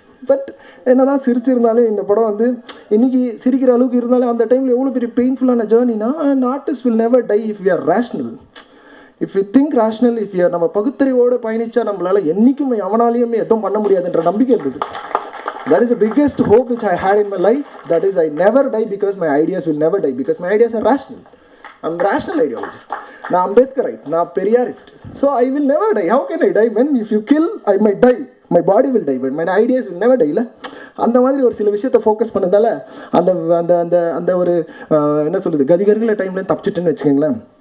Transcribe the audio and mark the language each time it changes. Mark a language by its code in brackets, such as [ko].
[ta] But என்ன தான் சிரிச்சிருந்தாலும் இந்த படம் வந்து இன்றைக்கி சிரிக்கிற அளவுக்கு இருந்தாலும் அந்த டைமில் எவ்வளோ பெரிய பெயின்ஃபுல்லான ஜேர்னினா, [en] an artist will never die if we are rational. If we think rational, if we are [ta] நம்ம பகுத்தறிவோடு பயணித்தா நம்மளால் என்றைக்கும் எவனாலையுமே எதுவும் பண்ண முடியாதுன்ற நம்பிக்கை இருந்தது. [en] That is the biggest hope which I had in my life. That is, I never die because my ideas will never die, because my ideas are rational. I'm rational ideologist. [ta] நான் அம்பேத்கரைட், நான் Periyarist. [en] So I will never die. How can I die? When if you kill, I might die. My body will die, but my ideas will never die. [ta] அந்த மாதிரி ஒரு சில விஷயத்தை focus பண்ணதால அந்த அந்த அந்த அந்த ஒரு என்ன சொல்கிறது, கதிகர்களை டைமில் தப்பிச்சிட்டுன்னு வச்சுக்கோங்களேன்.